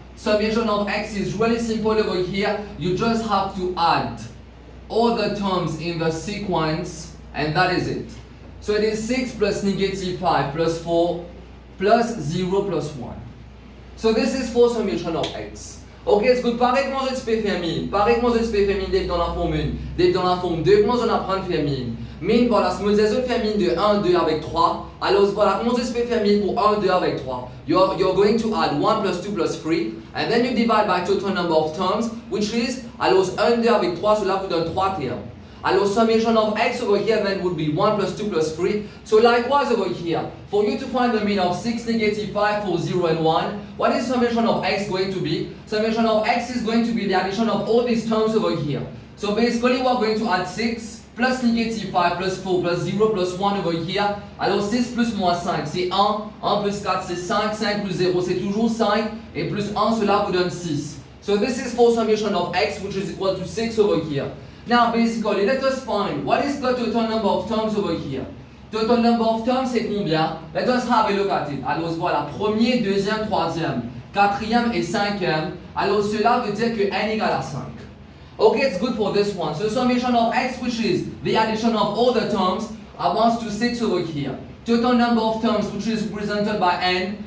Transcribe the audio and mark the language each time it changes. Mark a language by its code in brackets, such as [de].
[en] Summation of x is really simple over here. You just have to add all the terms in the sequence and that is it. So it is 6 plus negative 5 plus 4 plus 0 plus 1. So this is for summation of x. [fr] Ok, est-ce que pareil comment je peux faire mine? Pareil comment je peux faire mine d'être dans la forme 1, d'être dans la forme 2, comment on apprend à faire mine? Mine, voilà, si je vais faire mine de 1, 2 avec 3, alors voilà, comment je peux faire mine pour 1, 2 avec 3? [en] You're going to add 1 plus 2 plus 3, and then you divide by total number of terms, which is, [fr] alors 1, 2 avec 3, cela vous donne 3 termes. [en] Alors summation of x over here then would be 1 plus 2 plus 3. So likewise over here, for you to find the mean of 6, negative 5, 4, 0 and 1, what is summation of x going to be? Summation of x is going to be the addition of all these terms over here. So basically we're going to add 6, [fr] plus négative 5 plus 4 plus 0 plus 1 [en] over here. [fr] Alors 6 plus moins 5, c'est 1. 1 plus 4, c'est 5. 5 plus 0, c'est toujours 5. Et plus 1, cela vous donne 6. [en] So this is for summation of x, which is equal to 6 over here. Now basically, let us find what is the total number of terms over here. Total number of terms, [fr] c'est combien? [en] Let us have a look at it. [fr] Alors voilà, premier, deuxième, troisième, quatrième et cinquième. Alors cela veut dire que n égale à 5. [en] Okay, it's good for this one. So summation of x, which is the addition of all the terms, amounts to 6 over here. Total number of terms, which is represented by n.